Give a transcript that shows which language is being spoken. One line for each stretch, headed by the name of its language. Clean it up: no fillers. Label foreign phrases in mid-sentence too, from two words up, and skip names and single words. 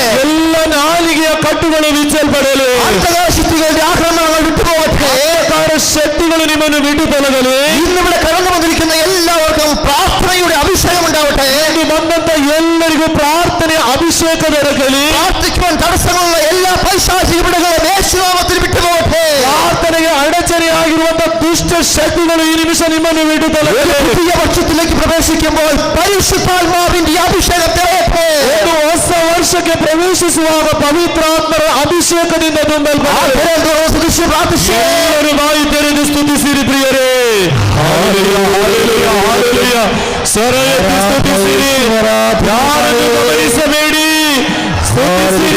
Kannada: ಎಲ್ಲ ನಾಲಿಗೆಯ ಕಟ್ಟುಗಳು ಬಿಚ್ಚಲ್ಪಡಲಿ.
Malayalam: അന്തകാശക്തികളുടെ ആക്രമണങ്ങൾ വിട്ടുപോകട്ടെ.
Kannada: ಶಕ್ತಿಗಳು ನಿಮ್ಮನ್ನು ಬಿಟ್ಟು ತೊಲಗಲಿ.
Malayalam: ഇന്നിവിടെ കടന്നു വന്നിരിക്കുന്ന എല്ലാവർക്കും പ്രാർത്ഥനയുടെ അഭിഷേകം ഉണ്ടാവട്ടെ.
Kannada: ಇಲ್ಲಿ ಬಂದಂತ ಎಲ್ಲರಿಗೂ ಪ್ರಾರ್ಥನೆ ಅಭಿಷೇಕ ದೊರಕಲಿ.
Malayalam: പ്രാർത്ഥിക്കുവാൻ തടസ്സങ്ങളുള്ള എല്ലാ പൈശാചിക പീഡകളും യേശുനാമത്തിൽ വിട്ടുപോകട്ടെ.
Kannada: ಪ್ರಾರ್ಥನೆಗೆ ಅಡಚಣೆಯಾಗಿರುವಂತಹ ದುಷ್ಟ ಶಕ್ತಿಗಳು ಈ ನಿಮಿಷ ನಿಮ್ಮನ್ನು ಬಿಟ್ಟು ತೊಲಗಲಿ.
Malayalam: പുതിയ വർഷത്തിലേക്ക് പ്രവേശിക്കുമ്പോൾ പരിശുദ്ധാത്മാവിന്റെ അഭിഷേകം തരട്ടെ.
Kannada: ಒಂದು ಹೊಸ ವರ್ಷಕ್ಕೆ ಪ್ರವೇಶಿಸುವಾಗ ಪವಿತ್ರಾತ್ಮರ ಅಭಿಷೇಕದಿಂದ ತುಂಬಲ್ಪಡಲಿ. ಎಲ್ಲರೂ ಬಾಯಿ ತೆರೆದು ಸ್ತುತಿಸಿರಿ ಪ್ರಿಯರೇ. ಸ್ವರ ಎತ್ತಿ ಸ್ತುತಿಸಿರಿ. ಯಾರನ್ನು ಗಮನಿಸಬೇಡಿ, ಸ್ತುತಿಸಿರಿ.